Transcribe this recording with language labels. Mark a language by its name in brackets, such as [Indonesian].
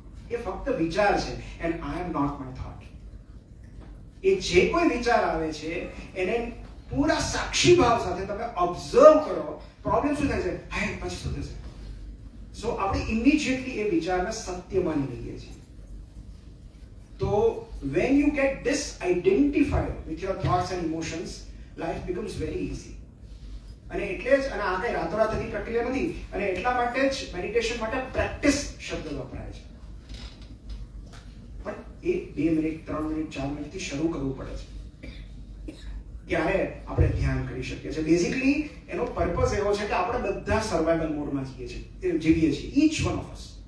[Gujarati] એ ફક્ત વિચાર છે [English] And I am not my thought. [Gujarati] એ જે કોઈ વિચાર આવે છે એને પૂરા સાક્ષી ભાવ સાથે તમે ઓબ્ઝર્વ કરો. પ્રોબ્લેમ શું થાય છે? હાય પછી શું થશે? સો આપણે ઇમિડિયેટલી એ વિચારને સત્ય માની લઈએ છીએ. [English] તો when you get disidentified with your thoughts and emotions, life becomes very easy. [Gujarati] અને એટલે જ, અને આ કઈ રાતોરાત થતી પ્રક્રિયા નથી, અને એટલા માટે જ મેડિટેશન માટે પ્રેક્ટિસ શબ્દ વપરાય છે. પણ એ 2 મિનિટ 3 મિનિટ 4 મિનિટથી શરૂ કરવું પડે છે, ત્યારે આપણે ધ્યાન કરી શકીએ છીએ. બેઝિકલી એનો પર્પઝ એવો છે કે આપણે બધા સર્વાઇવલ મોડમાં જીવીએ છીએ, [English] Each one of us.